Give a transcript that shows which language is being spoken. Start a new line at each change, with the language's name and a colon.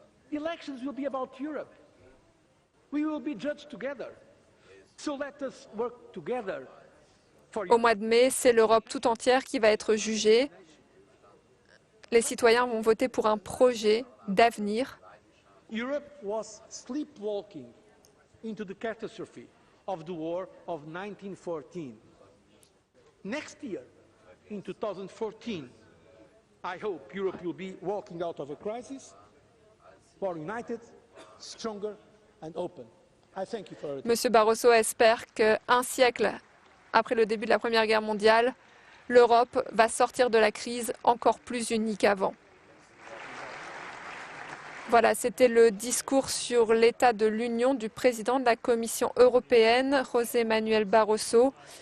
English: The elections will be about Europe. We will be judged together. So let us work together
French: Au mois de mai, c'est l'Europe tout entière qui va être jugée. Les citoyens vont voter pour un projet d'avenir.
English: Europe was sleepwalking into the catastrophe of the war of 1914. Next year, in 2014, I hope Europe will be walking out of a crisis, more united, stronger and open. I thank you for it.
French: Monsieur Barroso espère qu'un siècle après le début de la Première Guerre mondiale, l'Europe va sortir de la crise encore plus unie qu'avant. Voilà, c'était le discours sur l'état de l'Union du président de la Commission européenne, José Manuel Barroso.